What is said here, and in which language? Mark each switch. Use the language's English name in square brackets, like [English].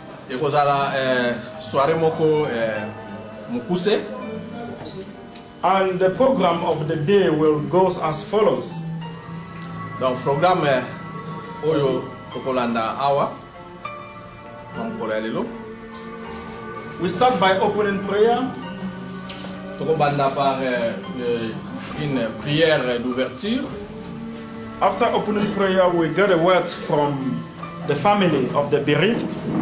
[Lingala] ekozala soirée moko mukuse. [English] And the program of the day will go as follows. [Lingala] Donc, programme oyo tokolanda awa na mokolo ya lelo. [English] We start by opening prayer. [Lingala] Tokobanda [French] par une prière d'ouverture. [English] After opening prayer, we get a word from the family of the bereaved.